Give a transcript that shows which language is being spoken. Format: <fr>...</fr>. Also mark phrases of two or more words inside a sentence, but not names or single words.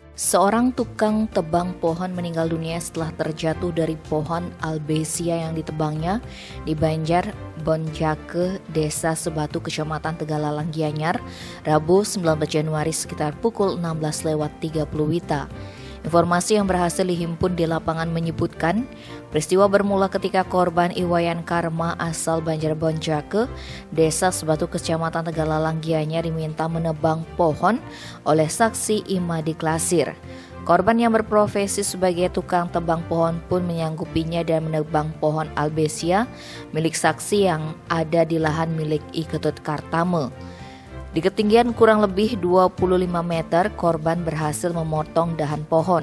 <id>Seorang tukang tebang pohon meninggal dunia setelah terjatuh dari pohon albesia yang ditebangnya di Banjar Bonjake, Desa Sebatu, Kecamatan Tegalalang, Gianyar, Rabu 19 Januari sekitar pukul 16.30 WITA. Informasi yang berhasil dihimpun di lapangan menyebutkan peristiwa bermula ketika korban Iwayan Karma asal Banjar Bonjake, Desa Sebatu, Kecamatan Tegalalang, Gianyar diminta menebang pohon oleh saksi Imadi Klasir. Korban yang berprofesi sebagai tukang tebang pohon pun menyanggupinya dan menebang pohon albesia milik saksi yang ada di lahan milik I Ketut Kartame. Di ketinggian kurang lebih 25 meter, korban berhasil memotong dahan pohon.</id>